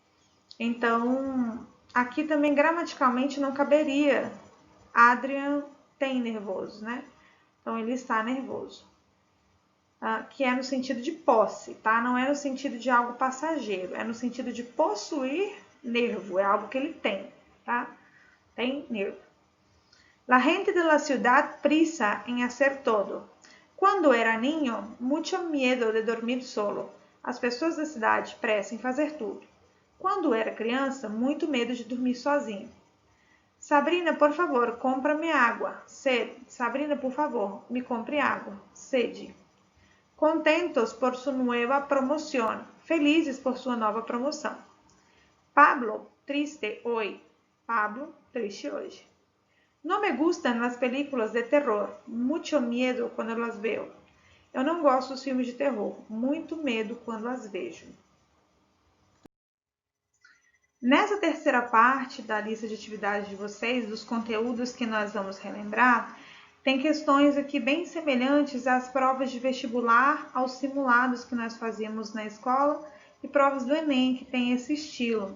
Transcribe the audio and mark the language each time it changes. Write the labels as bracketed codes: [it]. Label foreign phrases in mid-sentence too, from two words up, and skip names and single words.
[pt] Então, aqui também gramaticalmente não caberia Adrian tem nervoso, né? Então, ele está nervoso. Que é no sentido de posse, tá? Não é no sentido de algo passageiro, é no sentido de possuir nervo, é algo que ele tem, tá? Tem nervo. [es] La gente de la ciudad prisa en hacer todo. Quando era niño, mucho miedo de dormir solo. [pt] As pessoas da cidade pressam em fazer tudo. Quando era criança, muito medo de dormir sozinho. Sabrina, por favor, compra-me água. Sede. Sabrina, por favor, me compre água. [es] Sede. Contentos por sua nueva promoción. [pt] Felizes por sua nova promoção. [es] Pablo, triste hoy. Pablo, [pt] triste hoje. [es] No me gustan las películas de terror, mucho miedo quando las veo. [pt] Eu não gosto dos filmes de terror, muito medo quando as vejo. Nessa terceira parte da lista de atividades de vocês, dos conteúdos que nós vamos relembrar, tem questões aqui bem semelhantes às provas de vestibular, aos simulados que nós fazíamos na escola e provas do Enem, que tem esse estilo.